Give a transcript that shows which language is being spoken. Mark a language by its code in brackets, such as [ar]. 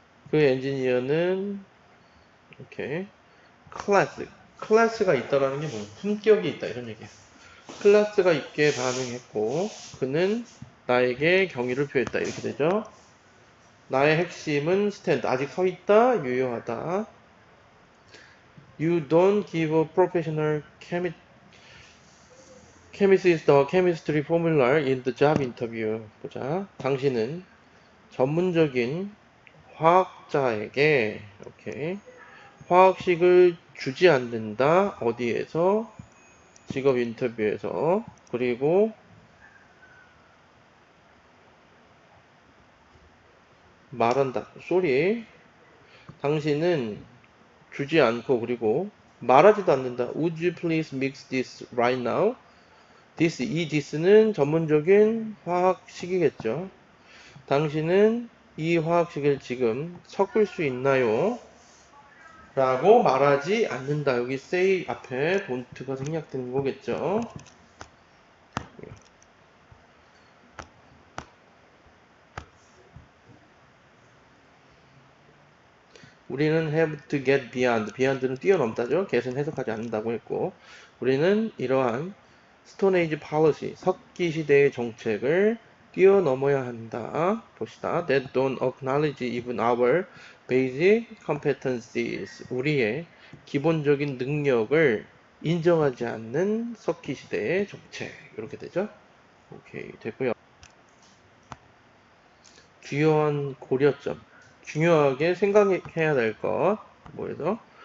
[ko] 그 엔지니어는 오케이, 클래스가 있다라는 게 뭐야? 품격이 있다 이런 얘기야. 클래스가 있게 반응했고 그는 나에게 경의를 표했다 이렇게 되죠. 나의 핵심은 stand, 아직 서 있다, 유효하다. [en] You don't give a professional chemist the chemistry formula in the job interview. [ko] 보자. 당신은 전문적인 화학자에게 오케이, 화학식을 주지 않는다. 어디에서? 직업 인터뷰에서. 그리고 말한다. 쏘리. 당신은 주지 않고 그리고 말하지도 않는다. [en] Would you please mix this right now? [ko] 이 this는 전문적인 화학식이겠죠. 당신은 이 화학식을 지금 섞을 수 있나요? 라고 말하지 않는다. 여기 say 앞에 don't가 생략된 거겠죠. 우리는 [en] have to get beyond. [ko] beyond는 뛰어넘다죠. get은 해석하지 않는다고 했고, 우리는 이러한 Stone Age policy, 석기 시대의 정책을 뛰어넘어야 한다. 봅시다. [en] That don't acknowledge even our basic competencies. [ko] 우리의 기본적인 능력을 인정하지 않는 석기 시대의 정책. 이렇게 되죠. 오케이, 됐고요. 주요한 고려점. 중요하게 생각해야 될 것. 뭐에서?